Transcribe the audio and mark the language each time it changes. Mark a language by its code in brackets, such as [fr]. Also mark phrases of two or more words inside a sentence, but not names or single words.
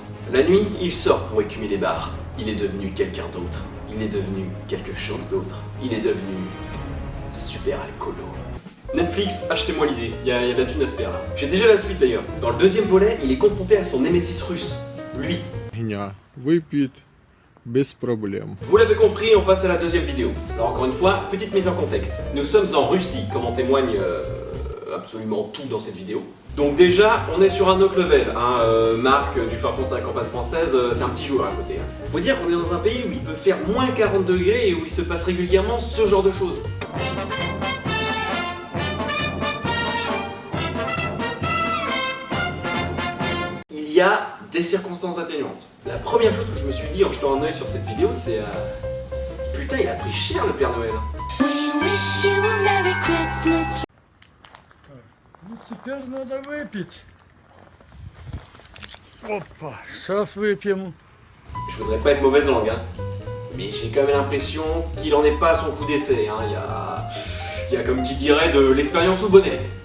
[fr] La nuit, il sort pour écumer les bars. Il est devenu quelqu'un d'autre. Il est devenu quelque chose d'autre. Il est devenu super alcoolo. Netflix, achetez-moi l'idée, il y a de la thune à se faire là. J'ai déjà la suite d'ailleurs. Dans le deuxième volet, il est confronté à son némésis russe, lui. [ru] Меня выпьет без проблем. [fr] Vous l'avez compris, on passe à la deuxième vidéo. Alors encore une fois, petite mise en contexte. Nous sommes en Russie, comme en témoigne absolument tout dans cette vidéo. Donc déjà, on est sur un autre level. Marc du fin fond de sa campagne française, c'est un petit joueur à côté. Faut dire qu'on est dans un pays où il peut faire moins 40 degrés et où il se passe régulièrement ce genre de choses. Il y a des circonstances atténuantes. La première chose que je me suis dit en jetant un œil sur cette vidéo, c'est putain, il a pris cher le Père Noël. [en] We wish you a Merry Christmas. [ru] Ну, теперь надо выпить. Опа, сейчас выпьем. [fr] Je voudrais pas être mauvaise langue, mais j'ai quand même l'impression qu'il en est pas à son coup d'essai. Il y a comme qui dirait de l'expérience au bonnet.